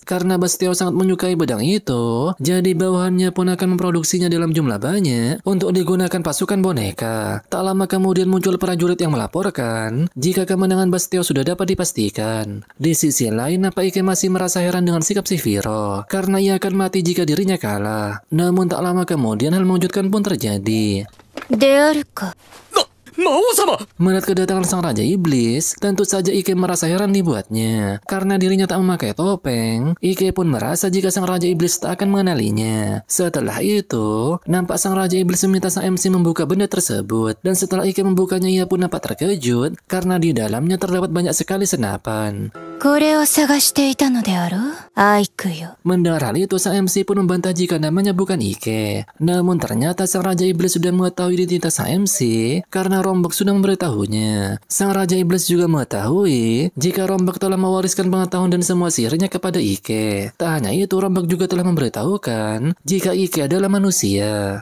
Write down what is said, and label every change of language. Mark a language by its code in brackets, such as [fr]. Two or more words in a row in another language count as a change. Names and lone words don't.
[id] Karena Bastio sangat menyukai pedang itu, jadi bawahannya pun akan memproduksinya dalam jumlah banyak untuk digunakan pasukan boneka. Tak lama kemudian muncul prajurit yang melaporkan jika kemenangan Bastio sudah dapat dipastikan. Di sisi lain, Ike masih merasa heran dengan sikap Sephiroth karena ia akan mati jika dirinya kalah. Namun tak lama kemudian hal mengejutkan pun terjadi. [ja] であるか。魔王様! [id] Melihat kedatangan sang Raja Iblis, tentu saja Ike merasa heran dibuatnya. Karena dirinya tak memakai topeng, Ike pun merasa jika sang Raja Iblis tak akan mengenalinya. Setelah itu, nampak sang Raja Iblis meminta sang MC membuka benda tersebut. Dan setelah Ike membukanya, ia pun nampak terkejut karena di dalamnya terdapat banyak sekali senapan. [ja] これを探していたのであろう、アイクよ。 [id] Mendengar hal itu, sang MC pun membantah jika namanya bukan Ike. Namun ternyata sang Raja Iblis sudah mengetahui identitas sang MC karena Rombak sudah memberitahunya. Sang Raja Iblis juga mengetahui jika Rombak telah mewariskan pengetahuan dan semua sihirnya kepada Ike. Tak hanya itu, Rombak juga telah memberitahukan jika Ike adalah manusia.